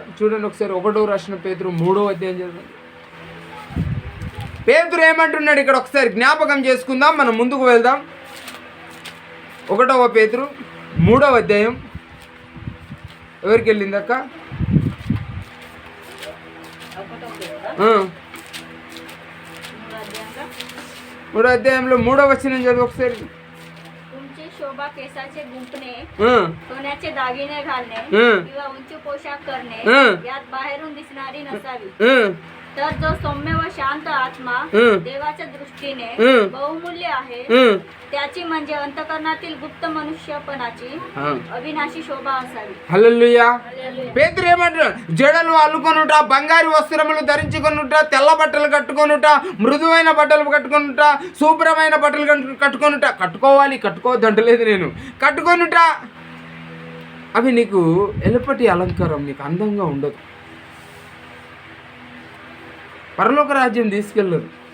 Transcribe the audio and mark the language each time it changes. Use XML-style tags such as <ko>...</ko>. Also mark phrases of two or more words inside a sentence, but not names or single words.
<te>చూడండి ఒకసారి, 1వ రాసిన పేతురు 3వ అధ్యాయం చదవండి. పేతురు ఏమంటున్నాడు ఇక్కడ ఒకసారి జ్ఞాపకం చేసుకుందాం, మనం ముందుకు వెళ్దాం. 1వ పేతురు 3వ అధ్యాయం. ఎవరికి వెళ్ళింది అక్క? 3వ అధ్యాయంలో 3వ వచనం చదువు ఒకసారి.</te> <mr>तुमची शोभा केसाचे गुंफणे, सोन्याचे दागिने घालणे किंवा उंच पोशाख करणे यात बाहेरून दिसणारी नसावी, तर जो सौम्य व शांत आत्मा देवाच्या दृष्टीने बहुमूल्य आहे, त्याची म्हणजे अंतकरणातील गुप्त मनुष्यपणाची अविनाशी शोभा असावी.</mr> <te>హల్లెలూయా. పేతురు ఏమంటాడు? జడలు అల్లుకొనుట, బంగారు వస్త్రములు ధరించుకొనుట, తెల్ల బట్టలు కట్టుకొనుట, మృదువైన బట్టలు కట్టుకొనుట, శుభ్రమైన బట్టలు కట్టుకొనుట. కట్టుకోవాలి, కట్టుకోవద్దంటలేదు నేను, కట్టుకొనుట. అవి నీకు ఎలుపటి అలంకారం, నీకు అందంగా ఉండదు, పరలోక రాజ్యం తీసుకెళ్ళదు.</te>